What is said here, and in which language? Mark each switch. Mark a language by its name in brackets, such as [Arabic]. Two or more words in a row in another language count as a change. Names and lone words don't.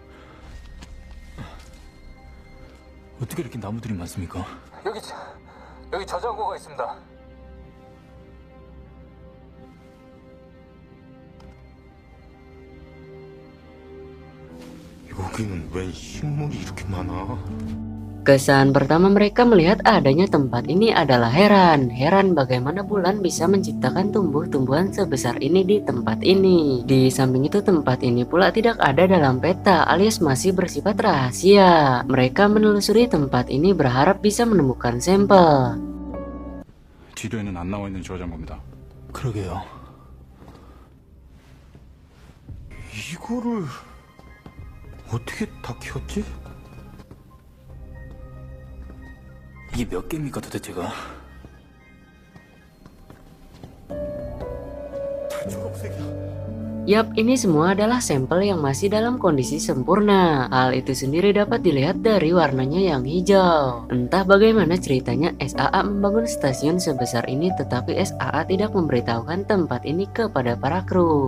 [Korean] 어떻게 이렇게 나무들이 많습니까? 여기 저장고가 있습니다. 여기는 웬 식물이 이렇게 많아? [Indonesian] Kesan pertama mereka melihat adanya tempat ini adalah heran. Heran bagaimana bulan bisa menciptakan tumbuh-tumbuhan sebesar ini di tempat ini. Di samping itu tempat ini pula tidak ada dalam peta alias masih bersifat rahasia. Mereka menelusuri tempat ini berharap bisa menemukan sampel. [Korean] 지도에는 안 나와 있는 저장고입니다. 그러게요. 이거를 어떻게 다 키웠지? 이게 몇 개입니까 도대체가? 다 초록색이야. [Indonesian] Yap, ini semua adalah sampel yang masih dalam kondisi sempurna. Hal itu sendiri dapat dilihat dari warnanya yang hijau. Entah bagaimana ceritanya SAA membangun stasiun sebesar ini, tetapi SAA tidak memberitahukan tempat ini kepada para kru.